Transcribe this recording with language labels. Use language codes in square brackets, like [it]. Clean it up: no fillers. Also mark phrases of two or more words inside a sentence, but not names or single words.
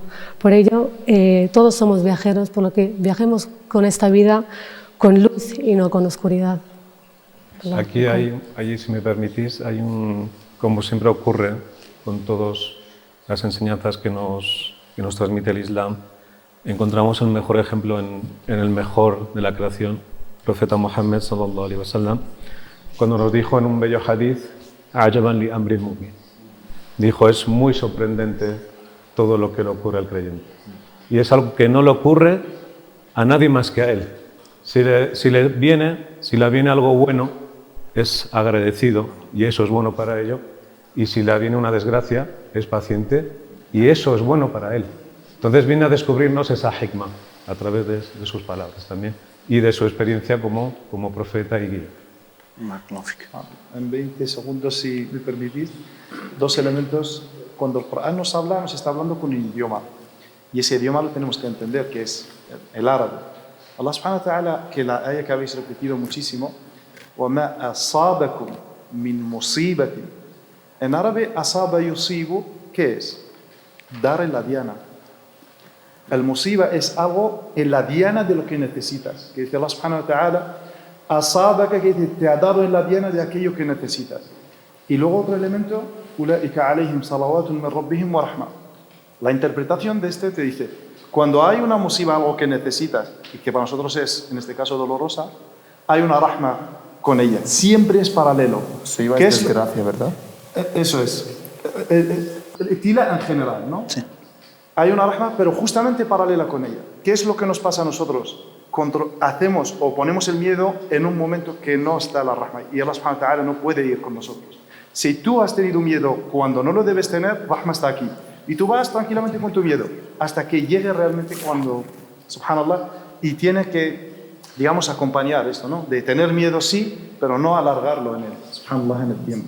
[es] Por ello, todos somos viajeros, por lo que viajemos con esta vida con luz y no con oscuridad. Aquí hay, si me permitís, hay un como siempre ocurre con todas las enseñanzas que nos transmite el Islam, encontramos el mejor ejemplo en el mejor de la creación, el profeta Muhammad [ar] صلى الله عليه وسلم, [es] cuando nos dijo en un bello hadith, [ar] "عجبا لأمر المؤمن". [es] Dijo, es muy sorprendente todo lo que le ocurre al creyente. Y es algo que no le ocurre a nadie más que a él. Si le viene algo bueno, es agradecido y eso es bueno para ello. Y si le viene una desgracia, es paciente y eso es bueno para él. Entonces viene a descubrirnos esa hikmah a través de sus palabras también y de su experiencia como profeta y guía. En 20 segundos, si me permitís, dos elementos. Cuando el Corán nos habla, nos está hablando con un idioma. Y ese idioma lo tenemos que entender, que es el árabe. Allah [ar] سبحانه وتعالى, [es] que la ayah que habéis repetido muchísimo, [ar] وَمَا أَصَابَكُمْ مِنْ مُصِيبَةٍ. [es] En árabe, [ar] أصاب يصيب, [es] ¿qué es? Dar en la diana. El musiba es algo en la diana de lo que necesitas. Que dice Allah [ar] سبحانه وتعالى, [es] asabaka, que te ha dado en la diana de aquello que necesitas. Y luego otro elemento, [ar] أولئك عليهم صلوات من ربهم ورحمة. [es] La interpretación de este te dice, cuando hay una musiba, algo que necesitas, y que para nosotros es, en este caso, dolorosa, hay una rahma con ella. Siempre es paralelo. Musiba es desgracia, ¿verdad? Eso es. El tila en general, ¿no? Sí. Hay una rahma, pero justamente paralela con ella. ¿Qué es lo que nos pasa a nosotros? Hacemos o ponemos el miedo en un momento que no está la rahma. Y Allah [ar] سبحانه وتعالى [es] no puede ir con nosotros. Si tú has tenido miedo cuando no lo debes tener, rahma está aquí. Y tú vas tranquilamente con tu miedo hasta que llegue realmente cuando, subhanallah, y tienes que, digamos, acompañar esto, ¿no? De tener miedo sí, pero no alargarlo en el tiempo.